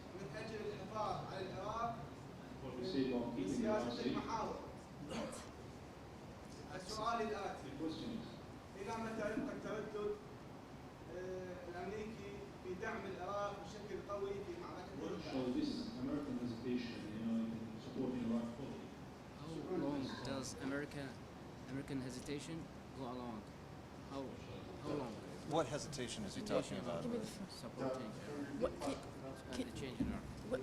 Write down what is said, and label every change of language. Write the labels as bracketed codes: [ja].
[ar] من أجل الحفاظ على العراق [en] for the sake of keeping the Iraq safe. [ar] السؤال الآتي [en] The question is, [ar] إلى متى يبقى التردد الأمريكي في دعم العراق بشكل قوي في معركة [en] what shall this American hesitation, in supporting Iraq fully? How long does American hesitation go along? How long? What hesitation is he talking about? Supporting What, the change in Iraq.